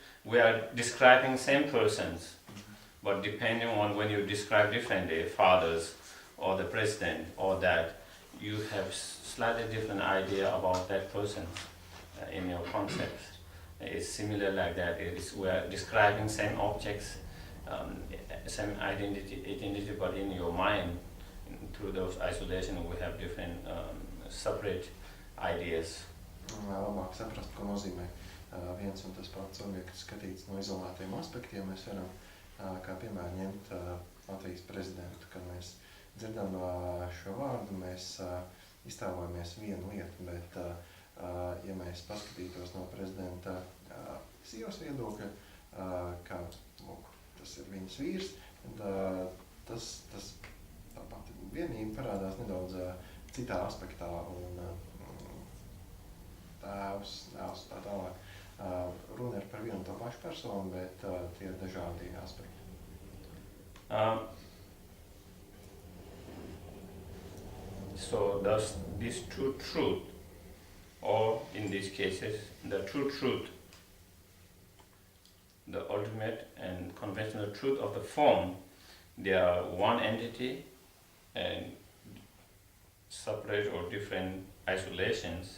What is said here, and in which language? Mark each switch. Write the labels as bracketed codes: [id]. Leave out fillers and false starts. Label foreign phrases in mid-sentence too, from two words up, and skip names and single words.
[en] We are describing same persons, but depending on when you describe differently, fathers or the president or that, you have slightly different idea about that person in your concept. It's similar like that. We are describing same objects, same identity, but in your mind, through those isolation, we have different separate ideas. [lv] Labāk saprast, ko nozīmē viens un tas pats objekts skatīts no izolētiem aspektiem. Mēs varam, kā piemēram, ņemt Latvijas prezidentu. Kad mēs dzirdam šo vārdu, mēs iztēlojamies vienu lietu, bet ja mēs paskatītos no prezidenta sievas viedokļa, ka lūk, tas ir viņas vīrs, tad tas tā pati vienība parādās nedaudz citā aspektā un tēvs tā tālāk. Runa ir par vienu to pašu personu, bet tie ir dažādi aspekti. [en] So does this true truth, or in these cases, the true truth, the ultimate and conventional truth of the form, they are one entity and separate or different isolations.